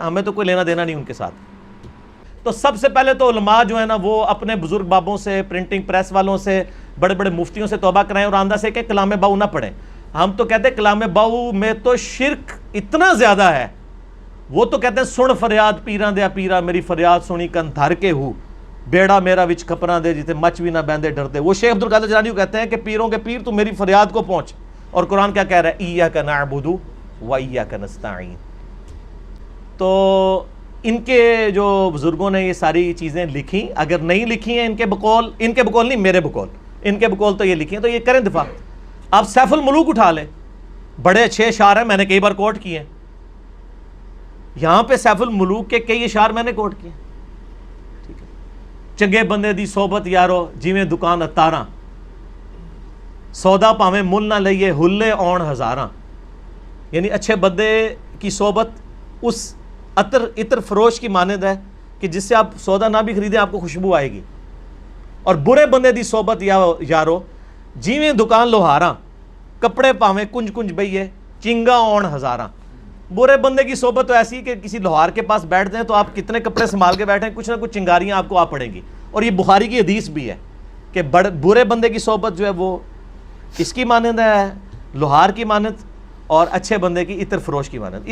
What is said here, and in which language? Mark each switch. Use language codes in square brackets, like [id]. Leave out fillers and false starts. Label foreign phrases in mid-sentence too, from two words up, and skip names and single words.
[ur] ہمیں تو کوئی لینا دینا نہیں ان کے ساتھ. تو سب سے پہلے تو علماء جو ہے نا وہ اپنے بزرگ بابوں سے، پرنٹنگ پریس والوں سے، بڑے بڑے مفتیوں سے توبہ کرائیں اور آندہ سے کہ کلام باہو نہ پڑھیں. ہم تو کہتے ہیں کلام باہو میں تو شرک اتنا زیادہ ہے. وہ تو کہتے ہیں [pa] سن فریاد پیراں دیا پیرا، میری فریاد سنی کن دھر کے ہو، بیڑا میرا وچ کھپراں دے جتے مچ بھی نہ بہندے ڈرتے. [ur] وہ شیخ عبدالقادر جیلانی کہتے ہیں کہ پیروں کے پیر تو میری فریاد کو پہنچ. اور قرآن کیا کہہ رہا ہے؟ [ar] ایاک نعبد و ایاک نستعین. [ur] تو ان کے جو بزرگوں نے یہ ساری چیزیں لکھی، اگر نہیں لکھی ہیں ان کے بقول نہیں، میرے بقول، ان کے بقول تو یہ لکھی ہیں، تو یہ کریں دفاع. آپ سیف الملوک اٹھا لیں، بڑے اچھے اشعار ہیں، میں نے کئی بار کوٹ کیے ہیں. یہاں پہ سیف الملوک کے کئی اشعار میں نے کوٹ کیے. ٹھیک ہے، [pa] چنگے بندے دی صحبت یارو جیویں دکان اتاراں، سودا پاویں مل نہ لئیے ہلے آن ہزاراں. [ur] یعنی اچھے بندے کی صحبت اس عطر فروش کی مانند ہے کہ جس سے آپ سودا نہ بھی خریدیں آپ کو خوشبو آئے گی. [pa] اور برے بندے دی صحبت یارو جیویں دکان لوہاراں، کپڑے پاویں کنج کنج بئیے چنگا آن ہزاراں. [ur] برے بندے کی صحبت تو ایسی کہ کسی لوہار کے پاس بیٹھ جائیں تو آپ کتنے کپڑے سنبھال کے بیٹھیں، کچھ نہ کچھ چنگاریاں آپ کو آ پڑیں گی. اور یہ بخاری کی حدیث بھی ہے کہ برے بندے کی صحبت جو ہے وہ کس کی مانند ہے؟ لوہار کی مانند، اور اچھے بندے کی عطر فروش کی مانند.